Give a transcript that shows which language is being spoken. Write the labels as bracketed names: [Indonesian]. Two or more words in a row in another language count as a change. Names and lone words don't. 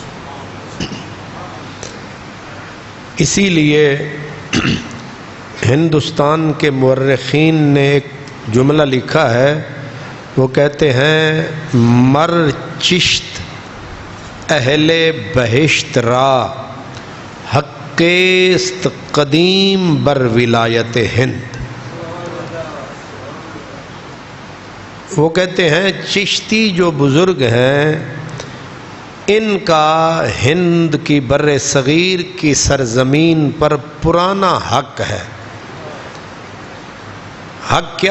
[Urdu] اسی لیے ہندوستان کے مورخین نے ایک جملہ لکھا ہے، وہ کہتے ہیں [Persian] مر چشت اہل بہشت را حق است قدیم بر ولایت ہند۔ [Urdu] وہ کہتے ہیں چشتی جو بزرگ ہیں ان کا ہند کی بر صغیر کی سرزمین پر پرانا حق ہے۔ حق کیا؟